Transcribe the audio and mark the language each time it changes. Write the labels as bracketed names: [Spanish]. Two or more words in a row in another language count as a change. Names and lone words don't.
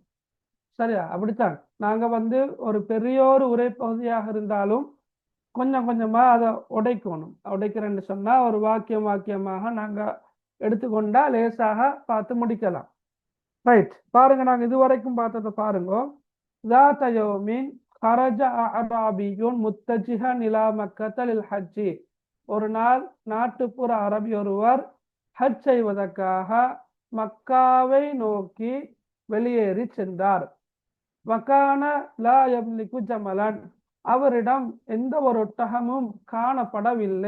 [Tamil] சரியா? அப்படித்தான். நாங்க ஒரு பெரிய ஒரு உரை பகுதியாக இருந்தாலும் கொஞ்சம் கொஞ்சமா அதை உடைக்கணும். உடைக்கிறேன்னு சொன்னா ஒரு வாக்கியமாக நாங்க எடுத்துக்கொண்டா லேசாக பார்த்து முடிக்கலாம். ரைட். பாருங்க, நாங்க இதுவரைக்கும் பார்த்ததை பாருங்க. [Arabic] ذات يوم خرج أعرابي متجها إلى مكة للحج. [Tamil] ஒரு நாள் நாட்டுப்புற அரபி ஒருவர் ஹஜ் செய்வதற்காக மக்காவை நோக்கி வெளியேறி சென்றார். [Arabic] وكان لا يملك جملا. [Tamil] அவரிடம் எந்த ஒரு ஒட்டகமும் காணப்படவில்லை.